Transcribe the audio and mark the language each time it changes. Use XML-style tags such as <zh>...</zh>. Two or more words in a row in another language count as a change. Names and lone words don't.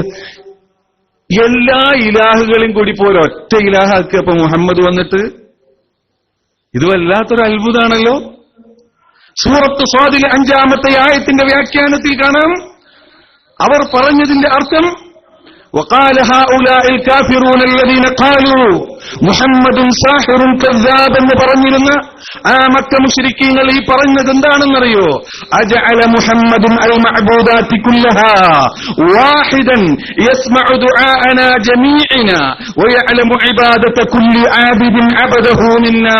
<ml>എല്ലാ ഇലാഹുകളും കൂടി പോലെ ഒറ്റ ഇലാഹാക്കുക. അപ്പൊ മുഹമ്മദ് വന്നിട്ട് ഇത് വല്ലാത്തൊരു അത്ഭുതമാണല്ലോ. സൂറത്ത് സ്വാദിലെ 5-ാമത്തെ ആയത്തിന്റെ വ്യാഖ്യാനത്തിൽ കാണാം, അവർ പറഞ്ഞതിന്റെ അർത്ഥം</ml> <ar>وقال هؤلاء الكافرون الذين قالوا محمد ساحر كذاب</ar> <ml>എന്ന് പറഞ്ഞിരുന്ന ആ മക്ക മുശ്രിക്കീങ്ങൾ ഈ പറഞ്ഞത് എന്താണെന്നറിയോ?</ml> <ar>أجعل محمد المعبودات كلها واحدا يسمع دعاءنا جميعنا ويعلم عبادة كل عابد عبده منا.</ar>